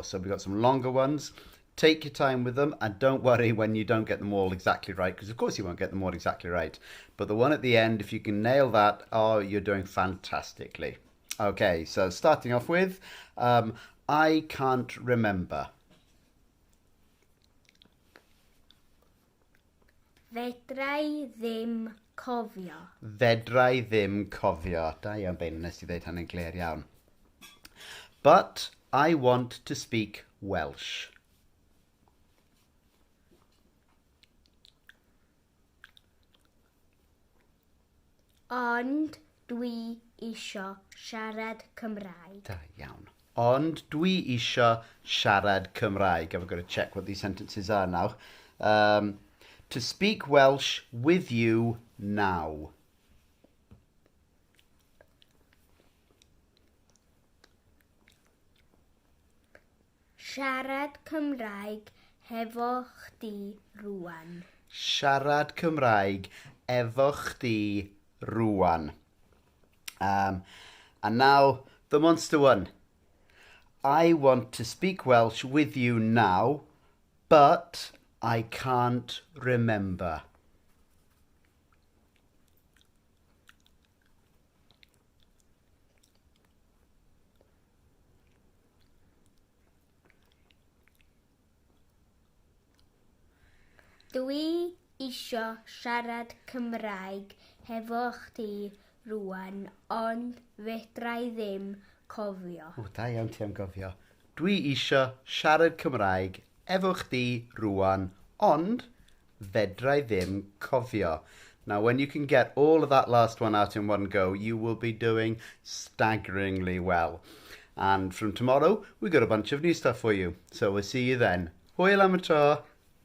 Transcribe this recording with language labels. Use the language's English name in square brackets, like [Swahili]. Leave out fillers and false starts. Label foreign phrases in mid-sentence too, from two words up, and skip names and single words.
[English] So we've got some longer ones. Take your time with them and don't worry when you don't get them all exactly right, because of course you won't get them all exactly right. But the one at the end, if you can nail that, oh, you're doing fantastically. Okay, so starting off with, I can't remember. [Welsh] Fedrai ddim cofio. Fedrai ddim cofio. Da iawn, Bein, nes i ddeud hynny'n glir iawn. [English] But I want to speak Welsh. [Welsh] Ond dwi isio siarad Cymraeg. Da iawn. Ond dwi isio siarad Cymraeg. [English] I've got to check what these sentences are now. To speak Welsh with you now. [Welsh] Siarad Cymraeg hefo chdi rŵan. Siarad Cymraeg efo chdi rŵan. [English] And now the monster one. I want to speak Welsh with you now, but I can't remember. [Welsh] Dwi isio siarad Cymraeg hefo chdi rŵan, ond fedrai ddim cofio. O, da iawn ti am gofio. Dwi isio siarad Cymraeg efo chdi rŵan, ond fedrai ddim cofio. [English] Now, when you can get all of that last one out in one go, you will be doing staggeringly well. And from tomorrow, we've got a bunch of new stuff for you. So we'll see you then. [Welsh] Hwyl am y tro.